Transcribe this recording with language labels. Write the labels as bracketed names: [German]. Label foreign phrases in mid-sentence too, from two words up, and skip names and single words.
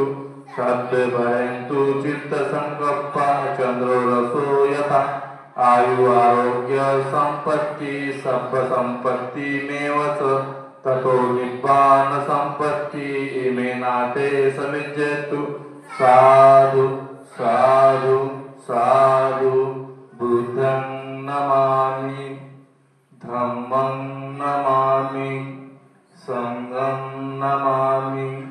[Pali] सद्भवन्तु चित्तसंकप्पा चन्द्रो रसो यथा आयु आरोग्य संपत्ति सर्व संपत्ति मेव च ततो निब्बान संपत्ति इमेनाते समिज्यतु साधु साधु साधु बुद्धं नमामि धम्मं नमामि संघं नमामि